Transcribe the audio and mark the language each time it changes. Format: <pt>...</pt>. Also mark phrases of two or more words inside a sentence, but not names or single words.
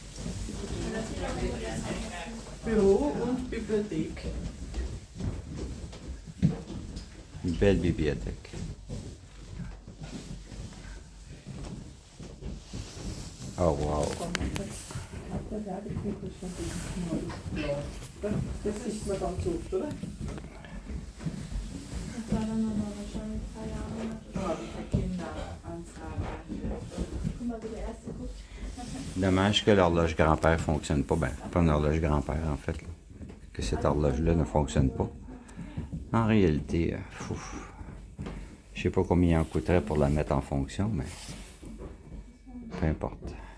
<de>Büro und Bibliothek.</de> <fr>Une belle bibliothèque. Oh wow.</fr> <de>Das sieht man ganz oft, oder? Das war dann aber wahrscheinlich 3 Jahre. Für Kinderanzahl. Guck mal, wie der erste guckt.</de> <fr>Dommage que l'horloge grand-père ne fonctionne pas. Ben, pas une horloge grand-père en fait. Là. Que cette horloge-là ne fonctionne pas. En réalité, je ne sais pas combien il en coûterait pour la mettre en fonction, mais peu importe.</fr>